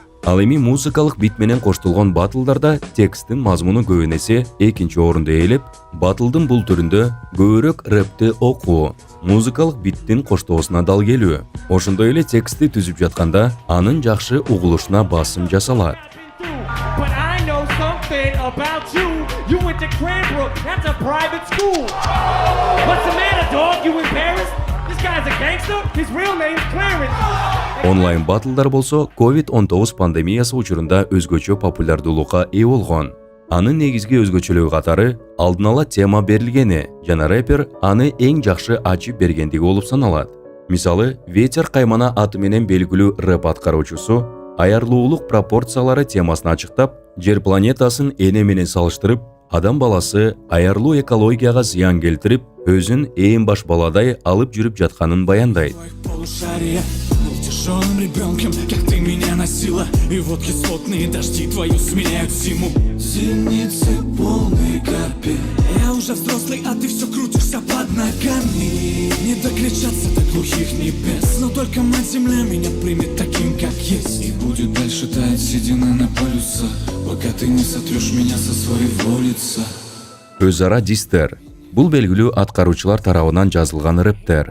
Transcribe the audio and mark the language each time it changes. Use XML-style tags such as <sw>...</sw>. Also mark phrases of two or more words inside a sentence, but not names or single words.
<ky>Ал эми музыкалык бит менен коштулган батылдарда тексттин мазмуну көбүнесе экинчи орунду ээлеп, батылдын бул түрүндө көбүрөөк рэпти окуу, музыкалык биттин коштоосуна дал келүү, ошондой эле текстти түзүп жатканда анын жакшы угулушуна басым жасалат.</ky> <en>But I know something about you. You went to Cranbrook, that's a private school. What's the matter, dog? You in Paris? This guy's a gangster? His real name's Clarence.</en> <ky>Онлайн батылдар болсо COVID-19 пандемиясы учурунда өзгөчө популярдуулукка ээ болгон. Анын негизги өзгөчөлүгү катары алдын ала тема берилгени жана рэпер аны эң жакшы ачып бергендиги болуп саналат. Мисалы, Ветер каймана аты менен белгилүү рэп аткаруучусу аярлуулук пропорциялары темасын ачыктап, жер планетасын эне менен салыштырып, адам баласы аярлуу экологияга зыян келтирип, өзүн ээн баш баладай алып жүрүп жатканын баяндайт.</ky> <ru>Тяжелым ребенком, как ты меня носила, и вот кислотные дожди твою сменяют зиму. Зеницы полный капель. Я уже взрослый, а ты все крутишься под ногами. Не докричаться до глухих небес, но только мать земля меня примет таким, как есть. И будет дальше таять седина на полюсах, пока ты не сотрешь меня со своего лица.</ru> <ky>Өз ара дистер. Бул белгилүү аткаруучулар тарабынан жазылган рэптер.</ky>